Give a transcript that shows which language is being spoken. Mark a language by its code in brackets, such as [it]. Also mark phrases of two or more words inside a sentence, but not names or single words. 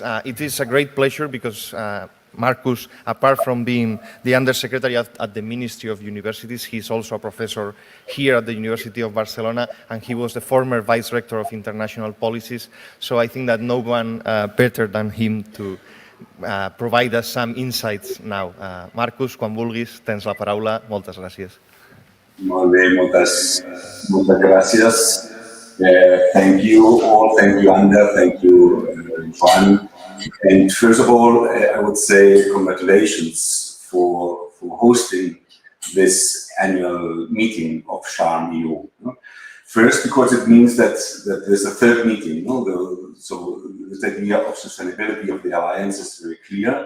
[en] It is a great pleasure because Marcus, apart from being the Undersecretary at the Ministry of Universities, he's also a professor here at the University of Barcelona, and he was the former Vice Rector of International Policies. So I think that no one better than him to provide us some insights now. Marcus, [ca] quan vulguis, tens la paraula. Moltes gràcies. Molt bé, moltes gràcies. [en] Thank you all, thank you Ander, thank you Juan. And first of all, I would say congratulations for hosting this annual meeting of Charm EU. First, because it means that there's a third meeting, so the idea of sustainability of the alliance is very clear.